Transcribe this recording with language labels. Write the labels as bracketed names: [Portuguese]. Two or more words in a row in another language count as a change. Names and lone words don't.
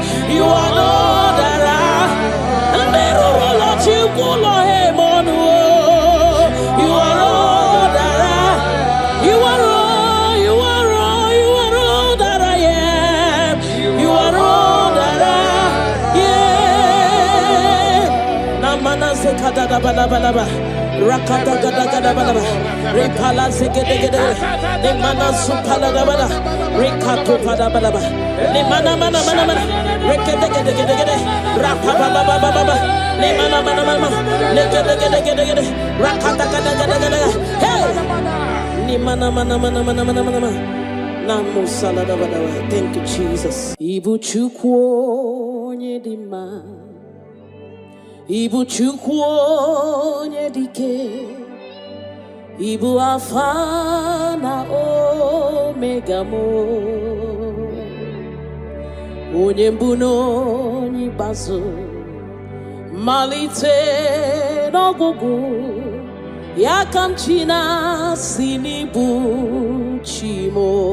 [English] You are all that I am. Never let you pull on him on the wall. You are all that I am. You are all, you are all, you are all that I am. You are all that I am. Namana sekada balaba. Rakata gada gada bada. Repala zegede gede. Ne mana supala da bada. Rekato pada bada bada. Ne mana mana mana mana. Rekede gede gede gede. Rapa baba baba baba. Ne mana mana mana. Legede gede gede gede. Rakata gada gada gada. Hey. Ne mana mana mana mana mana mana. Namo salada bada. Thank you, Jesus. [Igbo] Ibu chukwu nyedima. Ibu chukwu nyedike. Ibu Alpha na Omega mo. Onye mbụ n'onye ikpeazụ, malite n'ọgwụgwụ, ya ka m chi na-asị n'ibu chi mo.